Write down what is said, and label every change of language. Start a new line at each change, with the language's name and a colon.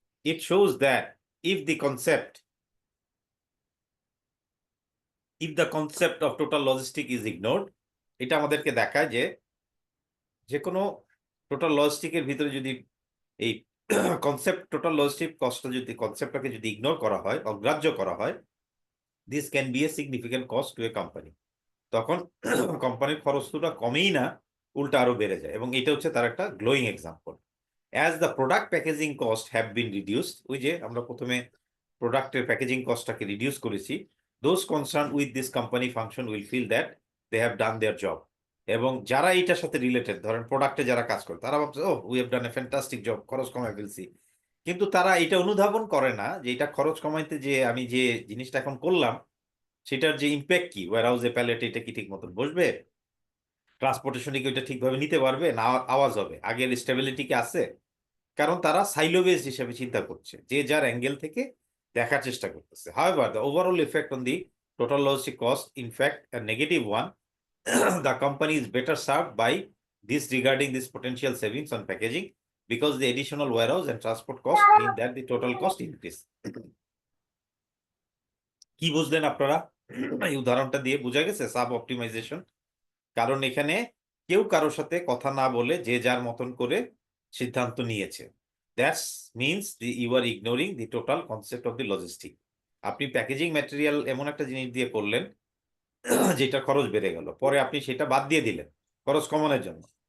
English: It shows that if the concept of total logistic is ignored,
Bangla: এটা আমাদেরকে দেখায় যে কোনো টোটাল লজিস্টিকের ভিতরে যদি এই কনসেপ্ট, টোটাল লজিস্টিক কস্টটা যদি, কনসেপ্টটাকে যদি ইগনোর করা হয়, অগ্রাহ্য করা হয়,
English: This can be a significant cost to a company.
Bangla: তখন কোম্পানির খরচটা কমেই না, উল্টা আরো বেড়ে যায়। এবং এটা হচ্ছে তার একটা glowing example.
English: As the product packaging cost have been reduced,
Bangla: ওই যে আমরা প্রথমে প্রোডাক্টের প্যাকেজিং কস্টটাকে রিডিউস করেছি,
English: those concerned with this company function will feel that they have done their job।
Bangla: এবং যারা এইটার সাথে রিলেটেড, ধরেন প্রোডাক্টে যারা কাজ করে, তারা ভাবছে
English: ও we have done a fantastic job,
Bangla: খরচ কমায় ফেলছি। কিন্তু তারা এটা অনুধাবন করে না যে এটা খরচ কমাইতে যে আমি যে জিনিসটা এখন করলাম সেটার যে ইম্প্যাক্ট কি, ওয়্যার হাউসে প্যালেটে এটা কি ঠিক মতন বসবে, ট্রান্সপোর্টেশনে কি ওইটা ঠিকভাবে নিতে পারবে না, আওয়াজ হবে, আগের স্টেবিলিটি কি আছে। কারণ তারা সাইলো বেসড হিসেবে চিন্তা করছে, যে যার অ্যাঙ্গেল থেকে দেখার চেষ্টা করতেছে।
English: However, the overall effect on the total logistic cost, in fact, a negative one. The company is better served by this regarding this potential savings on packaging, because the additional warehouse and transport cost mean that the total cost increase.
Bangla: কি বুঝলেন আপনারা? এই উদাহরণটা দিয়ে বোঝা গেছে sub optimisation. কারণ এখানে কেউ কারোর সাথে কথা না বলে যে যার মতন করে সিদ্ধান্ত নিয়েছে।
English: That's means you are ignoring the total concept of the logistic.
Bangla: আপনি প্যাকেজিং ম্যাটেরিয়াল এমন একটা জিনিস দিয়ে করলেন যেটা খরচ বেড়ে গেল, পরে আপনি সেটা বাদ দিয়ে দিলেন খরচ কমানোর জন্য।